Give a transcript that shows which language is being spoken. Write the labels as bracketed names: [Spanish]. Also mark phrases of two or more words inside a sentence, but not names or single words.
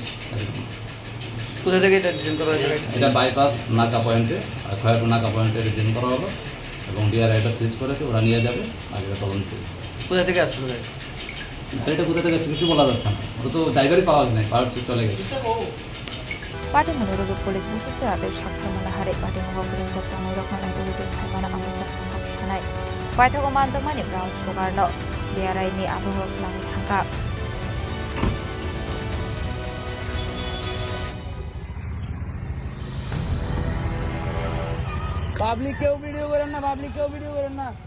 [Bangla] কোথা থেকে এটা ডিটেন করা হয়েছে এটা বাইপাস নাকা পয়েন্টে আর খয়ারপুর নাকা পয়েন্টে ডিটেন করা হলো এবং DRI এটা সিজ করেছে ওরা নিয়ে যাবে আগে তদন্ত কোথা থেকে আসছিল গাড়িটা কোথা থেকে কিছু বলা যাচ্ছে না ওটা তো ড্রাইভারই পাওয়া যায় না পাওয়ার চলে গেছে [Kok Borok] पार्टी मुनुरुगु पुलिस बुसुकसे राते साख्रि मालाहारे पार्टी मुगाव रिंजाक थांनाय रखनाय दुगुदि फायमाना आमुजाक हाबसनाय पाइथागो मानजाकमानि [English] brown sugarno [Kok Borok] DRI नि आबुं खालामनो थांगा [Bangla] পাবলিক কেউ ভিডিও করেন না